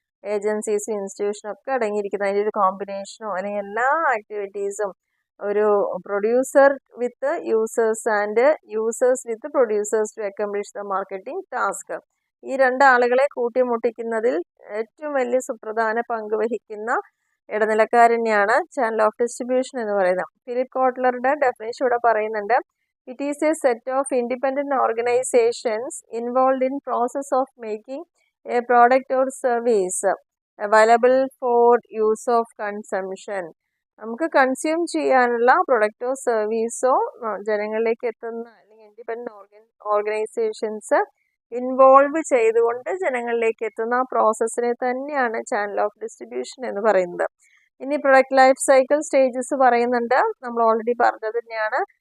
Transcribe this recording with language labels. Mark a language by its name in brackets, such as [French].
[Malayalam] ഏജൻസീസും ഇൻസ്റ്റിറ്റ്യൂഷനും ഒക്കെ അടങ്ങിയിരിക്കുന്ന അതിൻ്റെ ഒരു കോമ്പിനേഷനോ അല്ലെങ്കിൽ എല്ലാ ആക്ടിവിറ്റീസും ഒരു producer [English] With users and users with producers to accomplish the marketing task. [Malayalam] ഈ രണ്ടാളുകളെ കൂട്ടിമുട്ടിക്കുന്നതിൽ ഏറ്റവും വലിയ സുപ്രധാന പങ്ക് വഹിക്കുന്ന ഇടനിലക്കാരനെയാണ് ചാനൽ ഓഫ് ഡിസ്ട്രിബ്യൂഷൻ എന്ന് പറയുന്നത്. ഫിലിപ്പ് കോട്ട്ലറുടെ ഡെഫിനേഷൻ ഇവിടെ പറയുന്നുണ്ട്. [English] It is a set of independent organizations involved in process of making a product or service available for use of consumption. [Malayalam] നമുക്ക് കൺസ്യൂം ചെയ്യാനുള്ള പ്രൊഡക്റ്റോ സർവീസോ ജനങ്ങളിലേക്ക് എത്തുന്ന അല്ലെങ്കിൽ ഇൻഡിപെൻഡന്റ് ഓർഗനൈസേഷൻസ് ഇൻവോൾവ് ചെയ്തുകൊണ്ട് ജനങ്ങളിലേക്ക് എത്തുന്ന ആ പ്രോസസ്സിനെ തന്നെയാണ് ചാനൽ ഓഫ് ഡിസ്ട്രിബ്യൂഷൻ എന്ന് പറയുന്നത്. ഇനി പ്രൊഡക്റ്റ് ലൈഫ് സൈക്കിൾ സ്റ്റേജസ് പറയുന്നുണ്ട്. നമ്മൾ ഓൾറെഡി പറഞ്ഞത് തന്നെയാണ്.